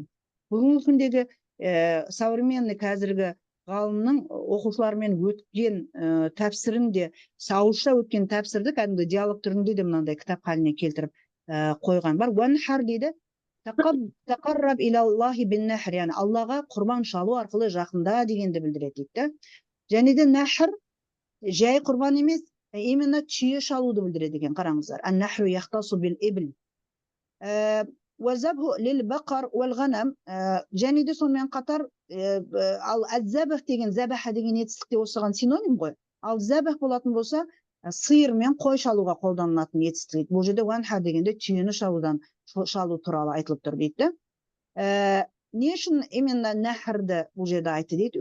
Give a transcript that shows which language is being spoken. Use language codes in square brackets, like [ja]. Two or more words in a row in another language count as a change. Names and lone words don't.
[kk] Бүгінгі күндегі современный қазіргі ғалымның оқушылармен өткен тәпсірінде, ауызша өткен тәпсірді кәдімгі диалог түрінде де мынандай кітап халіне келтіріп қойған бар. Уанхар дейді, [ar] تقرب إلى الله بالنحر, [kk] яғни Аллаға құрбан шалу арқылы жақында дегенді білдіреді дейді. Және де нахр жай құрбан емес, именно түйе шалуды білдіреді екен. [ar] Қараңыздар. النحر يختص بالإبل. وَزَبْهُ لِلْبَقَرْ وَالْغَنَمْ, [kk] және де сонымен қатар ал әз-зәбіх деген, зәбәха деген етістікте осыған синоним ғой. Ал зәбіх болатын болса, сиыр мен қой шалуға қолданылатын етістік. Бұл жерде уанхар дегенде түйені шалу туралы айтылып тұр дейді. Не үшін именно нахрды бұл жерде айтты дейді?